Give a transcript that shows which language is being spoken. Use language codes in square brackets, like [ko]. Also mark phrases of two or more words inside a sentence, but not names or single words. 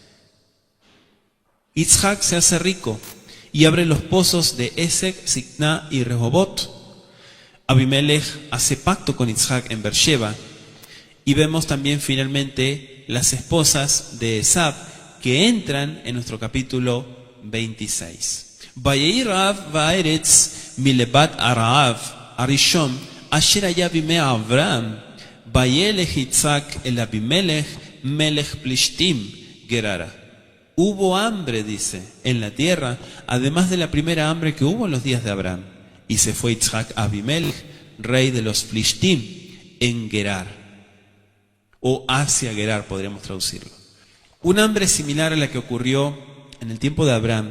[es] Yitzhak se hace rico y abre los pozos de Esek, Sitna y Rehobot. Abimelech hace pacto con Yitzhak en Beer-sheba, y vemos también finalmente las esposas de Esab que entran en nuestro capítulo 26. [he] ויהי רעב בארץ מלבד הרעב הראשון אשר היה בימי אברהם וילך יצחק אל אבימלך מלך פלשתים גררה. [es] Hubo hambre, dice, en la tierra, además de la primera hambre que hubo en los días de Abraham. Y se fue Yitzhak a Abimelech, rey de los Plishtim, en Gerar, o hacia Gerar, podríamos traducirlo. Un hambre similar a la que ocurrió en el tiempo de Abraham.